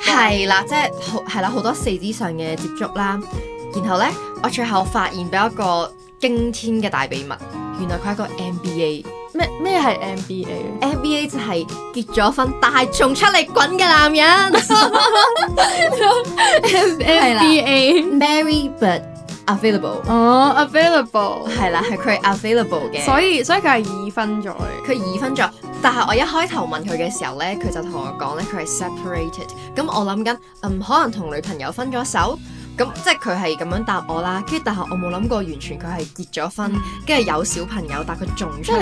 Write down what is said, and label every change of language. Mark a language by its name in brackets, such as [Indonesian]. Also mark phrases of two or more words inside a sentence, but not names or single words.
[Cantonese] 係啦，即係係啦，好多四肢上嘅接觸啦。然後咧，我最後發現咗一個驚天嘅大秘密，原來佢係一個 MBA。咩係 MBA？MBA 就係結咗婚但係仲出嚟滾嘅男人。MBA [English] married but available。 [Cantonese] 哦，available 係啦，係佢 available 嘅。所以佢係已婚咗。佢已婚咗，但係我一開頭問佢嘅時候咧，佢就同我講咧，佢係 separated。咁我諗緊，可能同女朋友分咗手。咁即係佢係咁樣答我啦，跟住但係我冇諗過完全佢係結咗婚，跟住有小朋友，但係佢仲出嚟。